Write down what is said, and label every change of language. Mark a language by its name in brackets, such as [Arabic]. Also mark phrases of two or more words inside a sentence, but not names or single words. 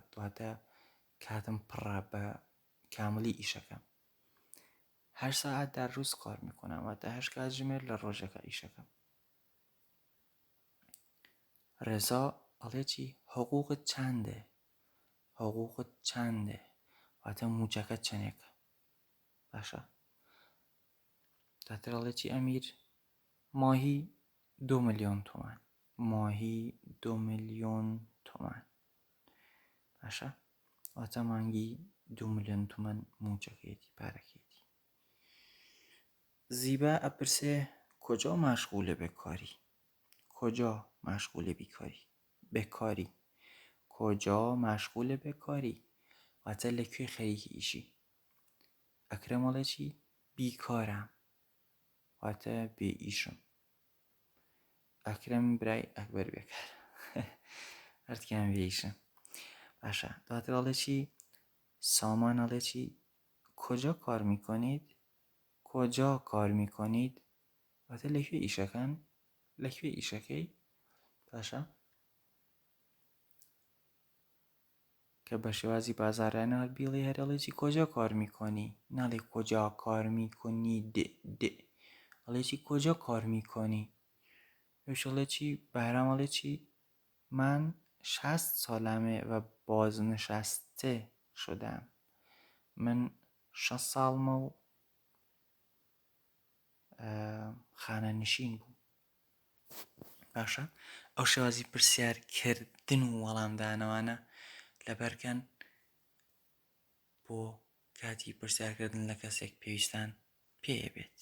[Central Kurdish] واتە کاتم پڕە بە کاملی ئیشەکەم. [Persian] 8 ساعت در روز کار میکنم. [Central Kurdish] واتە 8 کاتژمێر لە ڕۆژەکە ئیشەکەم. ڕێزا ئەڵێ چی؟ حقوقت چەندە؟ حقوقت چەندە؟ واتە موچەکە چەندێکە؟ باشە؟ دواتر ئەڵێ چی ئەمیر؟ [Persian] ماهی 2 میلیۆن تومان. ماهی 2 میلیۆن تومان. [Central Kurdish] باشە؟ واتە مانگی 2 میلیۆن تومان موچەکەیەتی پارەکەیەتی. زیبا ئەپرسێ [Persian] کجا مشغول به کاری؟ کجا مشغول بکاری؟ کجا مشغول بکاری؟ [Central Kurdish] واتە لەکوێ خەریکی ئیشی؟ ئەکرەم ئەڵێ چی؟ بیکارم. واتە بێ ئیشم. ئەکرەم برای ئەکبەر بێکار. هەردووکیان بێ ئیشن. باشە. دواتر ئەڵێ چی؟ سامان ئەڵێ چی؟ [Persian] کجا کار میکنید؟ کجا کار میکنید؟ [Central Kurdish] واتە لەکوێ ئیشەکەن؟ لەکوێ ئیشەکەی؟ باشە؟ کە بە شێوازی بازاڕیانە هەڵبیڵێ هەر ئەڵێ چی؟ [Persian] کجا کار میکنی؟ [Central Kurdish] ناڵێ [Persian] کجا کار میکنید [Central Kurdish] ئەڵێ چی؟ [Persian] کجا کار میکنی؟ [Central Kurdish] یوش ئەڵێ چی؟ بەهرام ئەڵێ چی؟ [Persian] من 60 سالمه و بازنشسته شدم. [Central Kurdish] من 60 ساڵمە و خانەنشین بووم. باشە؟ ئەو شێوازی پرسیارکردن و وەڵامدانەوانە لەبەرکەن بۆ کاتی پرسیارکردن لە کەسێک پێویستان پێیە بێت.